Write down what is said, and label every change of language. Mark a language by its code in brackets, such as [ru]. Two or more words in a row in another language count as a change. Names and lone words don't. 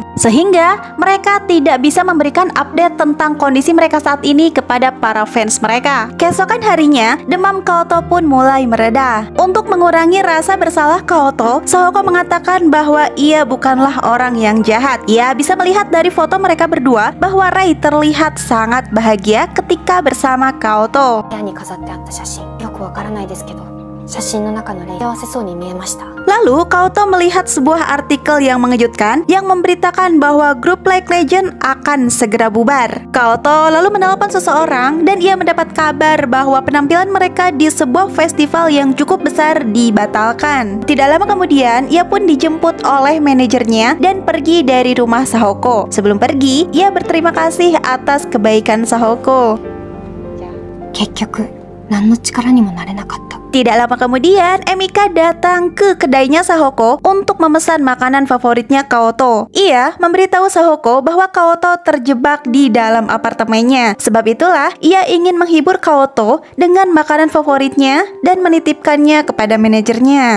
[id] Sehingga mereka tidak bisa memberikan update tentang kondisi mereka saat ini kepada para fans mereka. Keesokan harinya, demam Kaoto pun mulai mereda. Untuk mengurangi rasa bersalah Kaoto, Sahoko mengatakan bahwa ia bukanlah orang yang jahat. Ia bisa melihat dari foto mereka berdua bahwa Rei terlihat sangat bahagia ketika bersama Kaoto. [ja] 部屋に飾ってあった写真、よくわからないですけど、写真の中のレイ幸せそうに見えました。 [id] Lalu Kaoto melihat sebuah artikel yang mengejutkan yang memberitakan bahwa grup League Legends akan segera bubar. Kaoto lalu menelpon seseorang dan ia mendapat kabar bahwa penampilan mereka di sebuah festival yang cukup besar dibatalkan. Tidak lama kemudian, ia pun dijemput oleh manajernya dan pergi dari rumah Sahoko. Sebelum pergi, ia berterima kasih atas kebaikan Sahoko. [ja] 結局、何の力にもなれなかった。 [id] Tidak lama kemudian, Emika datang ke kedainya Sahoko untuk memesan makanan favoritnya Kaoto. Ia memberitahu Sahoko bahwa Kaoto terjebak di dalam apartemennya. Sebab itulah, ia ingin menghibur Kaoto dengan makanan favoritnya dan menitipkannya kepada manajernya.